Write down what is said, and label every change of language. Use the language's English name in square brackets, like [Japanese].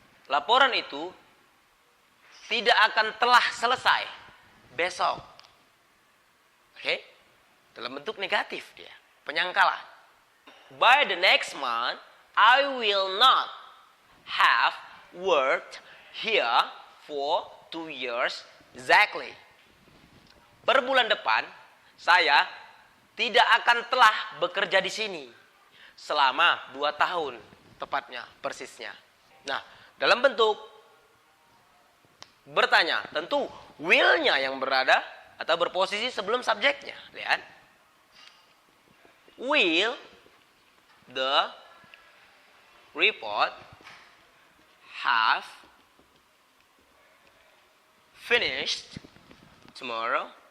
[Indonesian] Laporan itu tidak akan telah selesai besok. Oke? Dalam bentuk negatif dia, penyangkalan. [English] By the next month, I will not have worked here for 2 years exactly. [Indonesian] Per bulan depan, saya tidak akan telah bekerja di sini selama 2 tahun, tepatnya, persisnya. Nah, dalam bentuk bertanya, tentu will-nya yang berada atau berposisi sebelum subjeknya. Lihat. [English] Will the report have finished tomorrow?